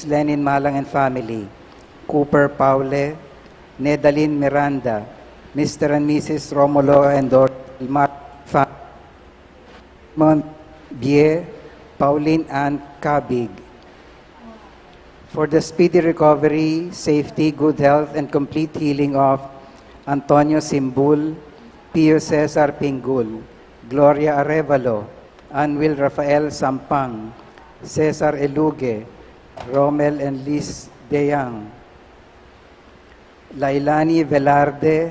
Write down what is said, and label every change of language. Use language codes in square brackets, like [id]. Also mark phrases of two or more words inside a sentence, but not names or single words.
[en] Lenin Malang and family, Cooper Paule, Nedalyn Miranda, Mr. and Mrs. Romulo and Dormar Bie, Pauline Ann Cabig. For the speedy recovery, safety, good health, and complete healing of Antonio Simbul, Pio Cesar Pingul, Gloria Arevalo, Anwil Rafael Sampang, Cesar Eluge, Romel and Liz Deyang, Lailani Velarde,